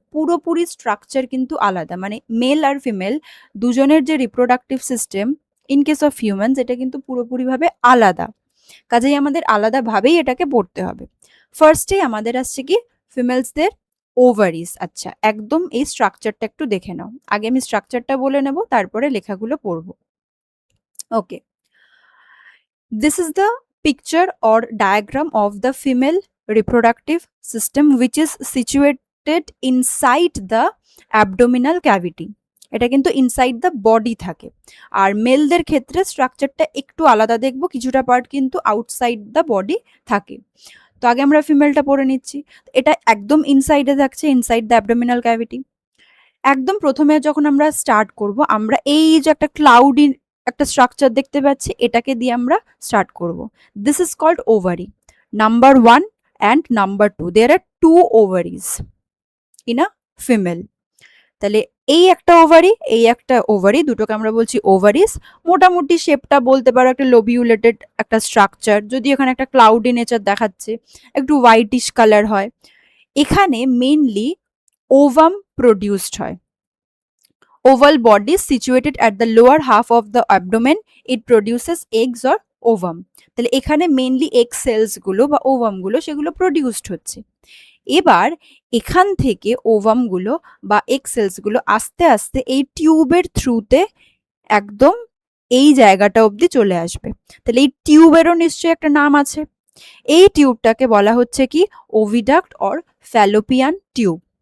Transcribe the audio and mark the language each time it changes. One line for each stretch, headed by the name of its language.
Bangla: পুরোপুরি স্ট্রাকচার কিন্তু আলাদা, মানে মেল আর ফিমেল দুজনের যে reproductive system
English: in case of humans,
Bangla: এটা কিন্তু পুরোপুরিভাবে আলাদা, কাজেই আমাদের আলাদাভাবেই এটাকে পড়তে হবে। ফার্স্টে আমাদের আসছে কি ফিমেলসদের ওভারিস। আচ্ছা, একদম এই স্ট্রাকচারটা একটু দেখে নাও। আগে আমি স্ট্রাকচারটা বলে নেব, তারপরে লেখাগুলো পড়বো।
English: Okay, this is the picture or diagram of the female reproductive system which is situated inside the abdominal cavity.
Bangla: এটা কিন্তু
English: inside the body
Bangla: থাকে। আর মেলদের ক্ষেত্রে স্ট্রাকচারটা একটু আলাদা দেখবো, কিছুটা পার্ট কিন্তু
English: outside the body
Bangla: থাকে। তো আগে আমরা ফিমেলটা পড়ে নিচ্ছি। এটা একদম ইনসাইডে থাকছে,
English: Inside the abdominal cavity.
Bangla: একদম প্রথমে যখন আমরা স্টার্ট করব, আমরা এই যে একটা ক্লাউডি একটা স্ট্রাকচার দেখতে পাচ্ছি, এটাকে দিয়ে আমরা স্টার্ট করব।
English: This is called ovary. Number 1 and number 2, there are 2 ovaries in a female.
Bangla: তাহলে এই একটা ওভারি, এই একটা ওভারি, দুটোকে আমরা বলছি ওভারিস। মোটামুটি শেপটা বলতে পারো একটা লোবিউলেটেড একটা স্ট্রাকচার, যদি এখানে একটা ক্লাউডি নেচার দেখাচ্ছে, একটু হোয়াইটিশ কালার হয়। এখানে মেইনলি ওভাম প্রডিউসড হয়।
English: Oval body situated at the lower half of the abdomen, it produces eggs or ovum.
Bangla: তাহলে এখানে মেইনলি এগ সেলস গুলো বা ওভাম গুলো সেগুলো প্রডিউসড হচ্ছে। এবার এখান থেকে ওভাম গুলো বা এগ সেলস গুলো আস্তে আস্তে এই টিউবের থ্রুতে একদম এই জায়গাটা অবধি চলে আসবে। তাহলে এই টিউবেরও নিশ্চয়ই একটা নাম আছে। এই টিউবটাকে বলা হচ্ছে কি ওভিডাক্ট অর ফ্যালোপিয়ান টিউব।